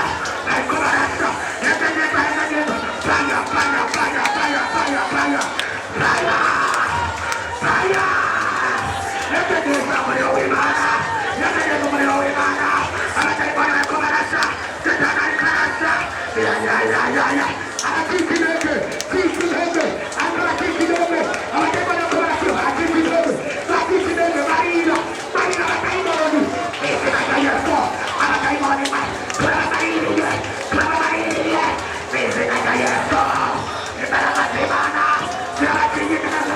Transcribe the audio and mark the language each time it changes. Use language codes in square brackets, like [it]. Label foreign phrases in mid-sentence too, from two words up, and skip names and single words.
[rn] Bariko barasha, etegeka etegeka. [en] Fire, fire, fire, fire, fire, fire. Fire. Fire. [rn] Etegeka umuriro w'Imana. Etegeka umuriro w'Imana. Abadayimoni bariko barasha. Satani ariko arasha. Ya ya ya ya ya. Arakikireke, kikireke, arakikireke. Abadayimoni bariko barasha. Arakikireke, bakikireke, barira, barira abadayimoni. Izina rya Yesu. Abadayimoni turabaririye, turabaririye. Izina rya Yesu. Imbaraga z'Imana zirabakingikiza.